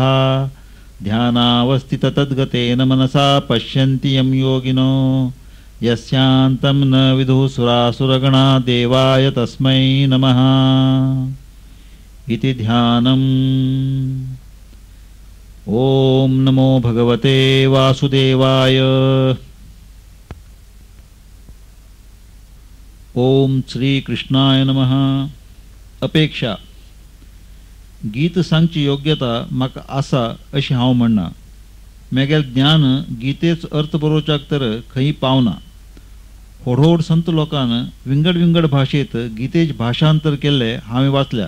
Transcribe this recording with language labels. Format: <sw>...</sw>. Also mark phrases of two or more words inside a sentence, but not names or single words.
<sa>ध्यानावस्थिततद्गतेन मनसा पश्यन्ति यं योगिनो यस्यान्तं न विदुः सुरासुरगणा देवाय तस्मै नमः इति ध्यानम्। ॐ नमो भगवते वासुदेवाय। ओम श्री कृष्णाय नमः।</sa> <kok>अपेक्षा गीत सांगची योग्यता म्हाका आसा अशी हांव म्हणना। म्हगेलें ज्ञान गीतेचो अर्थ बरोवच्याक तर खंय पावना। व्हड संत लोकान विंगड विंगड भाशेंत गीतेचें भाशांतर केल्लें हांवें वाचल्या।</kok>